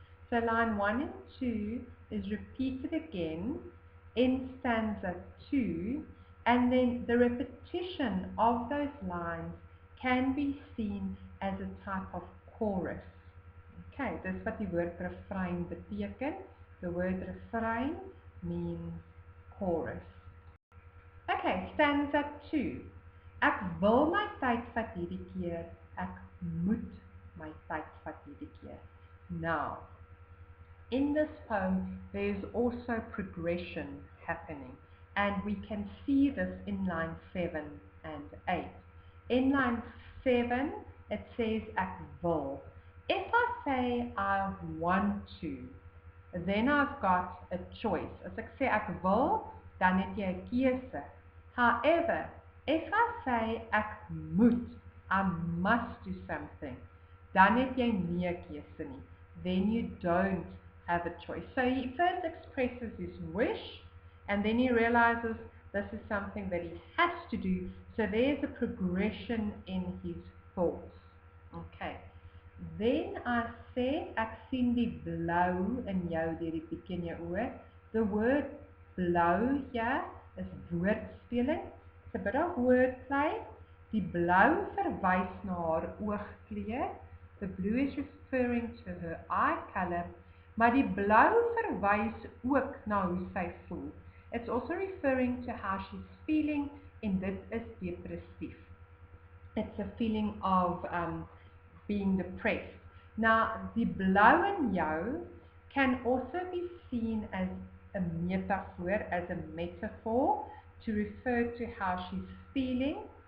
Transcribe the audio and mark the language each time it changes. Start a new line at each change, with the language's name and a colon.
English: So line 1 and 2 is repeated again in stanza 2, and then the repetition of those lines can be seen as a type of chorus.
Afrikaans: Okay, dis wat die woord refrein beteken.
English: The word refrein means chorus. Okay, stanza 2.
Afrikaans: Ek wil my tyd vat hierdie keer, ek moet my tyd vat hierdie keer.
English: Now, in this poem, there is also progression happening, and we can see this in line 7 and 8. In line 7, it says ek wil. If I say I want to, then I've got a choice.
Afrikaans: As ek sê ek wil, dan het jy 'n keuse.
English: However, if I say
Afrikaans: ek moet,
English: I must do something,
Afrikaans: dan het jy nie 'n keuse nie.
English: Then you don't have a choice. So he first expresses his wish, and then he realizes this is something that he has to do. So there's a progression in his thoughts. Okay. Then I said,
Afrikaans: ek sien die blou in jou deur die piek in jou oë.
English: The word blou here is woordspeling. It's a bit of wordplay.
Afrikaans: Die blou verwys na haar oogkleur.
English: The blue is referring to her eye color.
Afrikaans: Maar die blou verwys ook na hoe sy voel.
English: It's also referring to how she's feeling,
Afrikaans: en dit is depressief.
English: It's a feeling of being depressed. Now, die blou in jou can also be seen as a metaphor, as a metaphor to refer to how she's feeling.